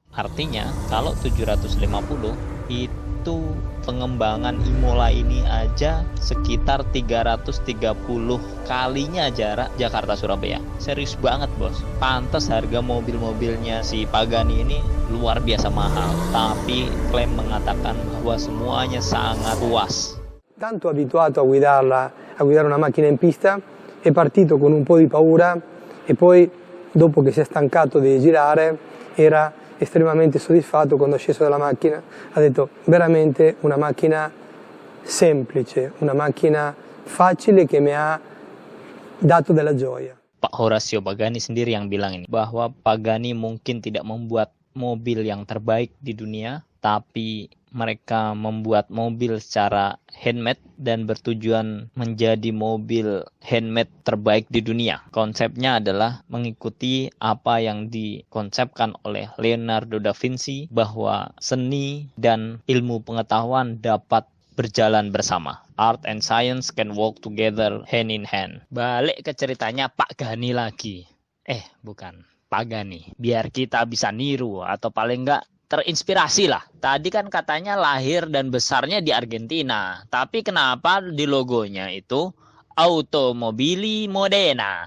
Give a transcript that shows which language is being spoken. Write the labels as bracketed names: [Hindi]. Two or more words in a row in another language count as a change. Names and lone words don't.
[Indonesian] Artinya kalau 750 itu pengembangan Imola ini aja sekitar 330 kalinya jarak Jakarta Surabaya. Serius banget bos. Pantes harga mobil-mobilnya si Pagani ini luar biasa mahal. Tapi klaim mengatakan bahwa semuanya sangat luas. [Italian] Tanto abituato a guidare una macchina in pista è partito con un po' di paura e poi dopo che si è stancato di girare era estremamente soddisfatto quando è sceso dalla macchina, ha detto veramente una macchina semplice, una macchina facile che mi ha dato della gioia. [Indonesian] Pak Horacio Pagani sendiri yang bilang ini, bahwa Pagani mungkin tidak membuat mobil yang terbaik di dunia, tapi mereka membuat mobil secara handmade dan bertujuan menjadi mobil handmade terbaik di dunia. Konsepnya adalah mengikuti apa yang dikonsepkan oleh Leonardo da Vinci, bahwa seni dan ilmu pengetahuan dapat berjalan bersama. [English] Art and science can walk together hand in hand. [Indonesian] Balik ke ceritanya Pak Gani lagi. Bukan. Pak Gani. Biar kita bisa niru atau paling enggak terinspirasi lah. Tadi kan katanya lahir dan besarnya di Argentina. Tapi kenapa di logonya itu Automobili Modena?